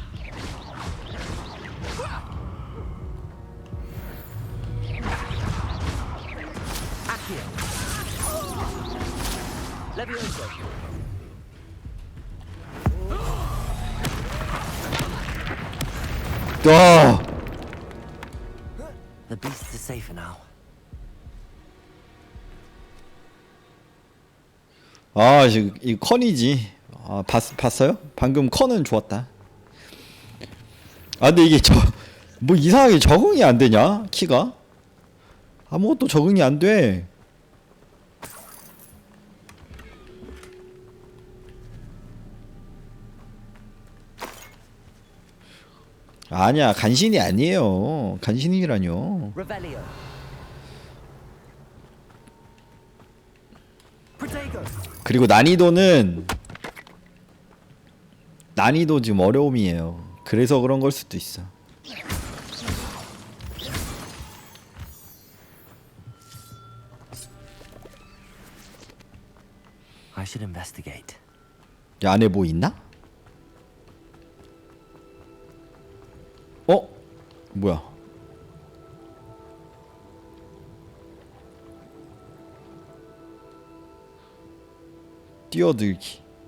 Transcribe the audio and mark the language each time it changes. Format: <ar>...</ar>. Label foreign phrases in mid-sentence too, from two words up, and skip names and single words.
<la>Accio! Levioso!</la> <ko>와!</ko> <en>The beasts are safer now.</en> <ko>아, 이 컨이지. 아, 봤어요? 방금 컨은 좋았다. 아, 근데 이게 뭐 이상하게 적응이 안 되냐? 키가? 아무것도 적응이 안 돼. 아니야, 간신히 아니에요. 간신히라뇨.</ko> <la>Revelio! Protego!</la> <ko>그리고 난이도 지금 어려움이에요. 그래서 그런 걸 수도 있어.</ko> <en>I should investigate.</en> <ko>이 안에 뭐 있나? 어? 뭐야? 뛰어들기.</ko>